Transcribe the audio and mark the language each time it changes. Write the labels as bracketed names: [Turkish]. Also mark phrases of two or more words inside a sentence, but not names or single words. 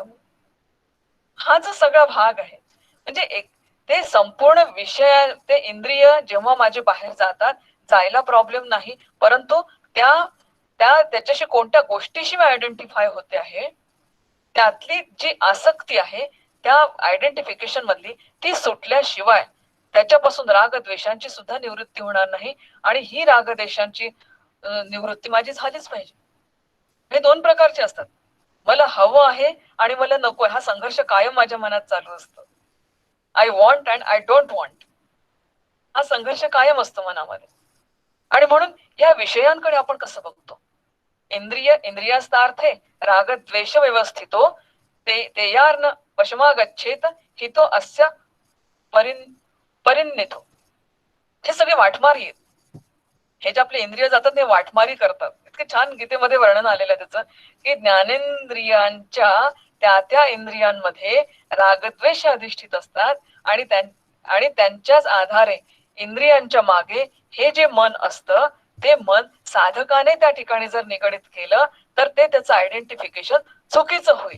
[Marathi] हा जो सगळा भाग आहे म्हणजे ते संपूर्ण विषय, ते इंद्रिय जेव्हा माझे बाहेर जातात जायला प्रॉब्लेम नाही, परंतु त्याच्याशी कोणत्या गोष्टीशी मी आयडेंटिफाय होते आहे त्यातली जी आसक्ती आहे त्या आयडेंटिफिकेशन मधली ती सुटल्याशिवाय त्याच्यापासून रागद्वेषांची सुद्धा निवृत्ती होणार नाही. आणि ही रागद्वेषांची निवृत्ती माझी झालीच पाहिजे. हे दोन प्रकारचे असतात, मला हवं आहे आणि मला नको आहे. हा संघर्ष कायम माझ्या मनात चालू असतो. [English] I want and I don't want, [Marathi] हा संघर्ष कायम असतो मनामध्ये. आणि म्हणून या विषयांकडे आपण कसं बघतो. [Sanskrit] इंद्रियास्तार्थे रागद्वेष व्यवस्थितो ते यार्न वशमागच्छेत हितो अस्य परिणितो. [Marathi] हे सगळे वाटमारी आहेत. हे जे आपले इंद्रिय जातात ते वाटमारी करतात. इतके छान गीतेमध्ये वर्णन आलेलं आहे त्याचं की ज्ञानेंद्रियांच्या त्या इंद्रियांमध्ये रागद्वेष अधिष्ठित असतात आणि त्यांच्याच आधारे इंद्रियांच्या मागे हे जे मन असतं ते मन साधकाने त्या ठिकाणी जर निगडित केलं तर ते त्याचं आयडेंटिफिकेशन चुकीचं होईल.